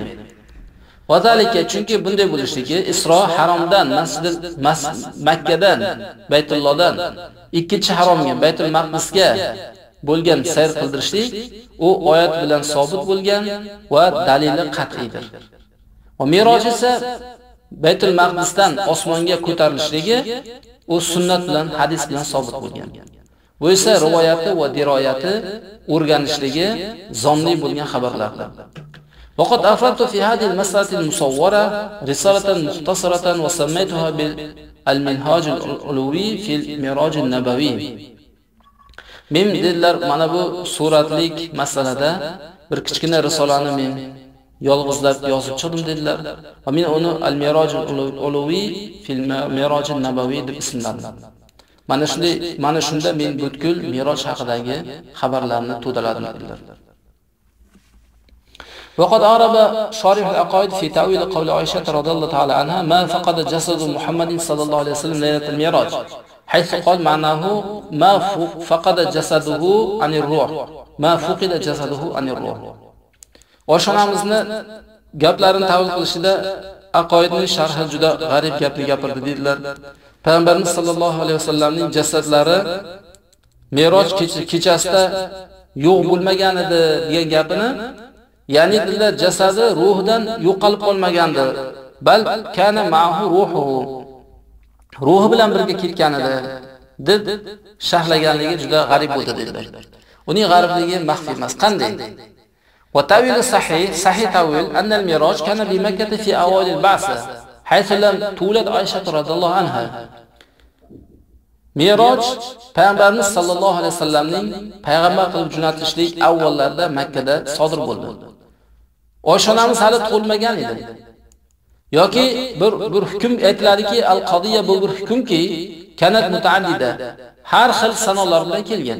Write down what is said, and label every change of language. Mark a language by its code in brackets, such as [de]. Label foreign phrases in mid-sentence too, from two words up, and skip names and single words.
[ar] وذلك, [uz] chunki bunday bo'lishligi Isro haromdan Makkadan Baytullohdan ikkinchi haromga Baytul Maqdisga bo'lgan sayr qildirishlik u oyat bilan sabit bo'lgan va dalili qat'iydir. Va Miroj esa Baytul Maqdisdan osmonga ko'tarilishligi u sunnat bilan, hadis bilan sabit bo'lgan. Bu esa rivoyati va diroyati o'rganishligi zonni bo'lgan xabarlardir. [ar] وقد أفردت في هذه المسألة المصورة رسالة مختصرة وسميتها بالمنهاج العلوي في المعراج النبوي. [uz] Men dedilar, mana bu suratlik masalada bir kichkina risolani men yolg'izlab yozib chiqdim dedilar. Va men uni [ar] المعراج العلوي في المعراج النبوي [uz] deb ismladim. Mana shunda men butkul Miroj haqidagi xabarlarni to'daladim dedilar. [ar] وقد أعرب شارح العقائد في تأويل قول عائشة رضي الله تعالى عنها ما فقد جسد محمد صلى الله عليه وسلم ليلة الميراج حيث قال معناه ما فقد جسده عن الروح ما فقد جسده عن الروح. [uz] Oshonamizni gaplarini tavil qilishida aqoidning sharhi juda g'arib gapni gapirdi dedilar. Payg'ambarimiz [ar] صلى الله عليه وسلم [uz] jasadlari Miroj kechasida yo'q bo'lmagan edi degan gapini, ya'ni dedilar jasadi ruhidan yo'qolib qolmagandi. [ar] بل كان معه روحه. [uz] Ruhi bilan birga ketgan edi deb sharhlaganligi juda g'arib bo'ldi dedilar. Uning g'aribligi maxfiy emas. Qanday? [ar] وتأويل صحيح تأويل أن المعراج كان بمكة في أول البعثة حيث لم تولد عائشة رضي الله عنها. [uz] Mi'roj payg'ambarimiz [ar] صلى الله عليه وسلم [uz] payg'ambar qilib jo'natilishlik avvallarida Makka da sodir bo'ldi. Oyshanamiz hali tug'ilmagan edi. Yoki bir hukm aytiladiki, al-qodiya bu bir hukmki, [ar] كانت متعددة, [uz] har xil sanolar bilan kelgan.